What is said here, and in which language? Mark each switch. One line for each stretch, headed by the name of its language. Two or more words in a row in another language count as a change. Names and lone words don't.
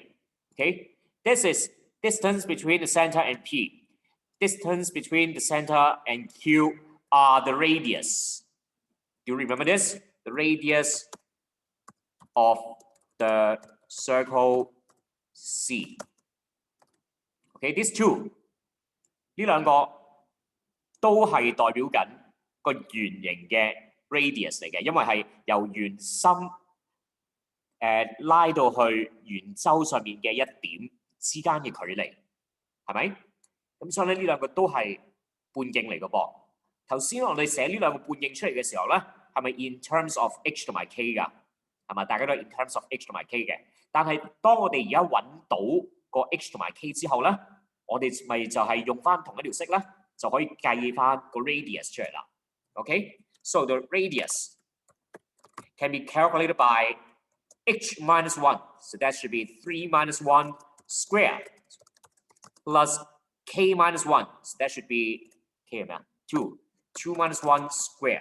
English: Okay, this is distance between the center and P. Distance between the center and Q are the radius. Do you remember this? The radius of the circle C. Okay, these two.
Cantonese: 呢兩個都係代表緊個圓形嘅 radius 嚟嘅，因為係由圓心拉到去圓周上面嘅一點之間嘅距離，係咪？咁所以咧呢兩個都係半徑嚟嘅噃。頭先我哋寫呢兩個半徑出嚟嘅時候咧，係咪
English: in terms of
Cantonese: h 同埋 k 㗎？係咪？大家都係
English: in terms of
Cantonese: h 同埋 k 嘅。但係當我哋而家揾到個 h 同埋 k 之後咧，我哋咪就係用翻同一條式咧，就可以計翻個 radius 出嚟啦。
English: Okay, so the radius can be calculated by h minus 1. So that should be 3 minus 1 squared plus k minus 1. So that should be k 2. 2 minus 1 squared.